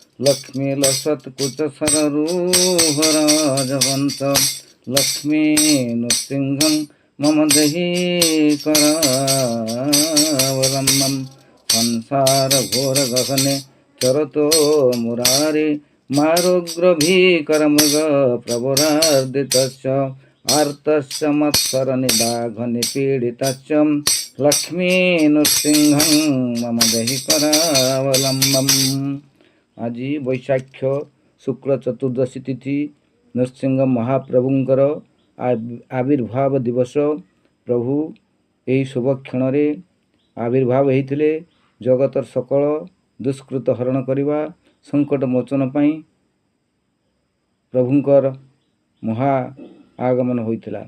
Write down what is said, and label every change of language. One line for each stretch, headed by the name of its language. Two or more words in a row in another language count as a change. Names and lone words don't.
Sanskrit: लक्ष्मीलसत्कुचसररूहराजवन्त लक्ष्मी नृसिंहं मम देहि करावलम्बं संसारघोरगहने चरतो मुरारी मारुग्रभीकरमृग प्रवरार्दितस्य आर्तस्य मत्सरनिदाघनिपीडितस्य लक्ष्मी नृसिंहं मम देहि करावलम्बम्।
Odia: ଆଜି ବୈଶାଖ ଶୁକ୍ଳ ଚତୁର୍ଦ୍ଦଶୀ ତିଥି নৃସିଂହ ମହାପ୍ରଭୁଙ୍କର ଆବିର୍ଭାବ ଦିବସ। ପ୍ରଭୁ ଏହି ଶୁଭ କ୍ଷଣରେ ଆବିର୍ଭାବ ହୋଇଥିଲେ ଜଗତର ସକଳ ଦୁଷ୍କୃତ ହରଣ କରିବା ସଂକଟ ମୋଚନ ପାଇଁ ପ୍ରଭୁଙ୍କର ମହା ଆଗମନ ହୋଇଥିଲା।